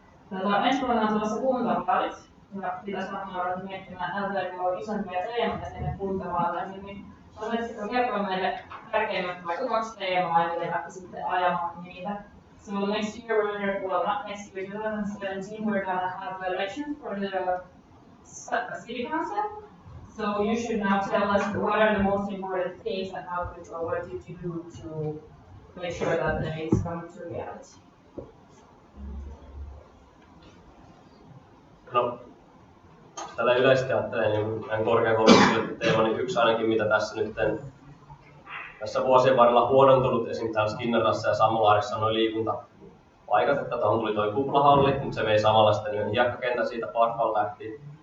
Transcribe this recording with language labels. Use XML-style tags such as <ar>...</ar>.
<fi>Ensi vuonna on tulossa kuntavaalit ja pitäisi varmaan ruveta miettimään LTKY isompia teemoja sinne kuntavaaleihin, niin osaisitko kertoa meille tärkeimmät vaikka 2 teemaa ja miten lähti sitten ajamaan niitä?</fi> <en>So next year, well not next year, 2017, we're gonna have elections for the city council. So you should now tell us what are the most important things and what did you do to make sure that the things come to reality?</en> <fi>No, tällä yleisesti ajattelen niin meidän korkeakoulun teema, niin yksi ainakin mitä tässä vuosien varrella huonontunut, esimerkiksi täällä Skinnarassa ja Sammolaarissa on noin liikuntapaikat, että tuohon tuli toi kuplahalli, mutta se vei samalla sitten yhden hiekkakentän siitä Parkalla lähti.</fi>